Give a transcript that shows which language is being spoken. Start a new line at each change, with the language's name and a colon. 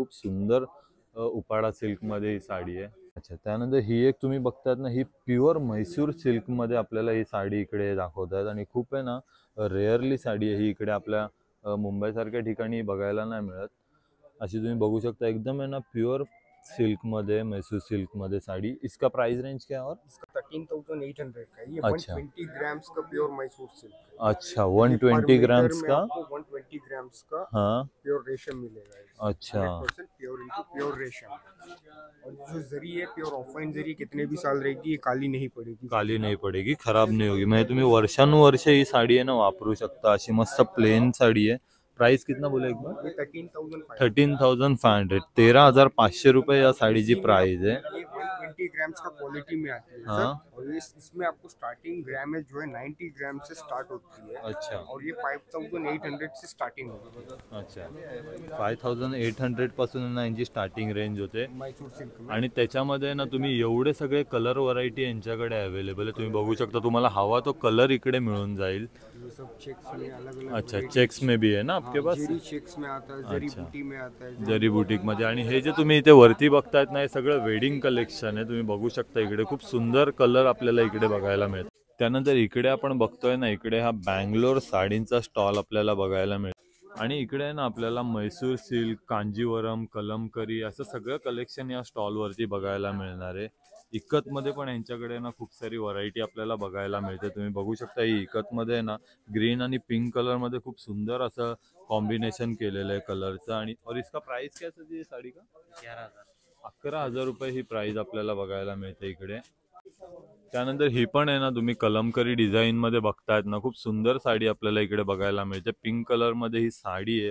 Marathi: खूप सुंदर उपाडा सिल्क मध्ये ही साडी आहे। अच्छा, त्यानंतर ही एक तुम्ही बघतायत ना, ही प्युअर म्हैसूर सिल्क मध्ये आपल्याला ही साडी इकडे दाखवतात आणि खूप आहे ना रेअरली साडी आहे ही, इकडे आपल्या मुंबई सारख्या ठिकाणी बघायला नाही मिळत। अशी तुम्ही बघू शकता, एकदम है ना प्योर सिल्क मध्ये, मैसूर सिल्क मध्ये साड़ी।
Hindi: इसका प्राइस रेंज क्या है? और इसका 13,800 का है। ये अच्छा। 120 ग्राम्स का प्योर मैसूर सिल्क है। अच्छा, 120 ग्राम्स का? 120 ग्राम्स का हाँ, प्योर रेशम मिलेगा इसमें। अच्छा। 100% प्योर इनकी प्योर रेशम। और जो जरी है प्योर ऑफलाइन जरी, कितने भी साल रहेगी ये काली नहीं पड़ेगी। काली नहीं पड़ेगी, खराब नहीं होगी।
Marathi: म्हणजे तुम्ही वर्षानुवर्ष ही साडी आहे ना वापरू शकता। अशी मस्त प्लेन साडी आहे।
Hindi: प्राइस कितना बोले एक बार? ये 13,500।
Marathi: 13,500, 13,500 रुपये या साड़ीची प्राइस है।
Hindi: ये 120 ग्राम्स का क्वालिटी में आती है हाँ। सर। और इसमें आपको स्टार्टिंग ग्रामेज जो है 90 ग्राम से स्टार्ट होती है। अच्छा। और ये 5,800 से स्टार्टिंग होती है।
Marathi: अच्छा, 5,800 पासून ना यांची स्टार्टिंग रेंज होते
Hindi: मैसूर सिल्क में।
Marathi: आणि त्याच्यामध्ये ना तुम्ही एवढे सगळे कलर व्हरायटी यांच्याकडे अवेलेबल आहे। तुम्ही बघू शकता, तुम्हाला हवा तो कलर इकडे मिळून जाईल।
Hindi: ये सब चेक्स में अलग-अलग। अच्छा, चेक्स में भी है ना आपके पास? जरी चेक्स में आता है, जरी अच्छा। बूटी में आता है।
Marathi: जरी बुटीक मध्ये। आणि हे जे तुम्ही इथे वरती बघतायत ना, हे सगळं वेडिंग कलेक्शन आहे। तुम्ही बघू शकता इकडे खूप सुंदर कलर आपल्याला इकडे बघायला मिळतात। त्यानंतर इकडे आपण बघतोय ना, इकडे हा बँगलोर साडींचा स्टॉल आपल्याला बघायला मिळतो। आणि इकडे आहे ना आपल्याला मैसूर सिल्क, कांजीवरम, कलमकरी असं सगळं कलेक्शन या स्टॉलवरती बघायला मिळणार आहे. इकतमध्ये पण यांच्याकडे ना खूप सारी व्हरायटी आपल्याला बघायला मिळते. तुम्ही बघू शकता ही इकतमध्ये ना ग्रीन आणि पिंक कलरमध्ये खूप सुंदर असं कॉम्बिनेशन केलेलं आहे कलरचं.
Hindi: आणि और इसका प्राइस क्या है साड़ी का?
Marathi: 11,000 रुपये ही प्राइस आपल्याला बघायला मिळते इकडे. त्यानंतर ही पण आहे ना तुम्ही कलमकरी डिझाईन मध्ये बघतायत ना, खूप सुंदर साडी आपल्याला इकडे बघायला मिळते. पिंक कलर मध्ये ही साडी आहे.